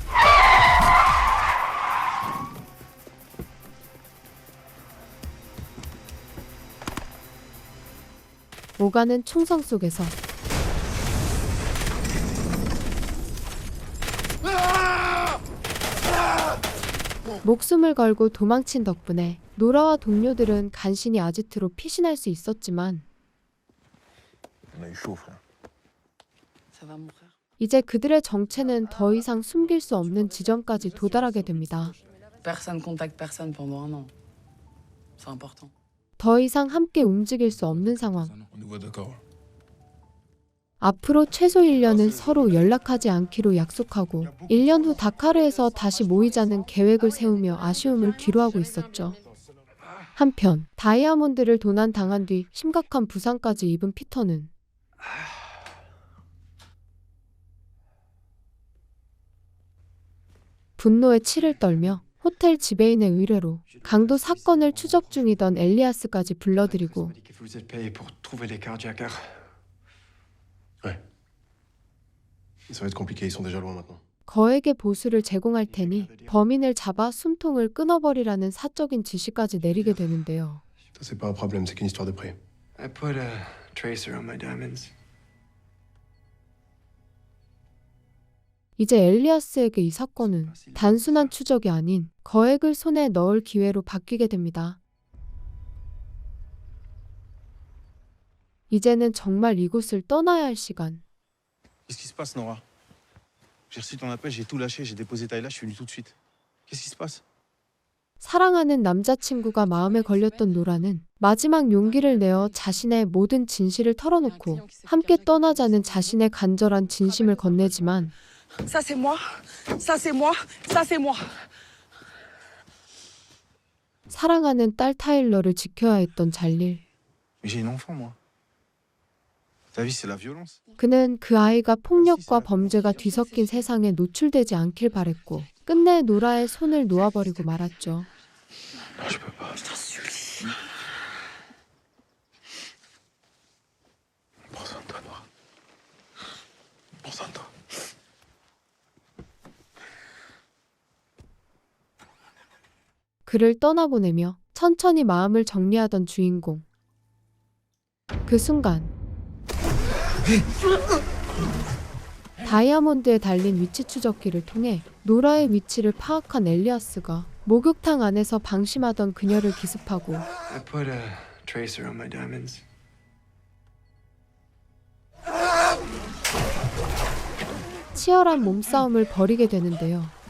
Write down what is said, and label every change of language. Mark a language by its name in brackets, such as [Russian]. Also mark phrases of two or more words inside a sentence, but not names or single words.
[Korean] 오가는 총성 속에서 목숨을 걸고 도망친 덕분에 노라와 동료들은 간신히 아지트로 피신할 수 있었지만, [French] On a eu chaud, frère. Ça va, mon frère? [Korean] 이제 그들의 정체는 더 이상 숨길 수 없는 지점까지 도달하게 됩니다. [French] Personne contacte personne pendant un an. C'est important. [Korean] 더 이상 함께 움직일 수 없는 상황. [French] On nous voit d'accord. [Korean] 앞으로 최소 1년은 서로 연락하지 않기로 약속하고 1년 후 다카르에서 다시 모이자는 계획을 세우며 아쉬움을 뒤로하고 있었죠. 한편 다이아몬드를 도난당한 뒤 심각한 부상까지 입은 피터는 분노에 치를 떨며 호텔 지배인의 의뢰로 강도 사건을 추적 중이던 엘리아스까지 불러들이고 [French] Vous êtes payé pour trouver les cardiaques. Ouais. Ça va être compliqué, ils sont déjà loin maintenant. [Korean] 거액의 보수를 제공할 테니 범인을 잡아 숨통을 끊어버리라는 사적인 지시까지 내리게 되는데요. [French] Ça, c'est pas un problème, c'est qu'une histoire de prix. [English] I put a tracer on my diamonds. [Korean] 이제 엘리아스에게 이 사건은 단순한 추적이 아닌 거액을 손에 넣을 기회로 바뀌게 됩니다. 이제는 정말 이곳을 떠나야 할 시간. [French] Qu'est-ce qui se passe, Nora? J'ai reçu ton appel, j'ai tout lâché, j'ai déposé Tayla, je suis venu tout de suite. Qu'est-ce qui se passe? [Korean] 사랑하는 남자친구가 마음에 걸렸던 노라는 마지막 용기를 내어 자신의 모든 진실을 털어놓고 함께 떠나자는 자신의 간절한 진심을 건네지만, [French] Ça c'est moi, ça c'est moi, ça c'est moi. [Korean] 사랑하는 딸 타일러를 지켜야 했던 잘릴. [French] Mais j'ai une enfant, moi. Ta vie, c'est la violence. [Korean] 그는 그 아이가 폭력과 범죄가 뒤섞인 세상에 노출되지 않길 바랬고 끝내 노라의 손을 놓아버리고 말았죠. [French] Non, je peux pas. Prends soin de toi, Nora. Prends soin de toi. [Korean] 그를 떠나보내며 천천히 마음을 정리하던 주인공. 그 순간 다이아몬드에 달린 위치 추적기를 통해 노라의 위치를 파악한 엘리아스가 목욕탕 안에서 방심하던 그녀를 기습하고 [English] I put a tracer on my diamonds. [Korean] 치열한 몸싸움을 벌이게 되는데요.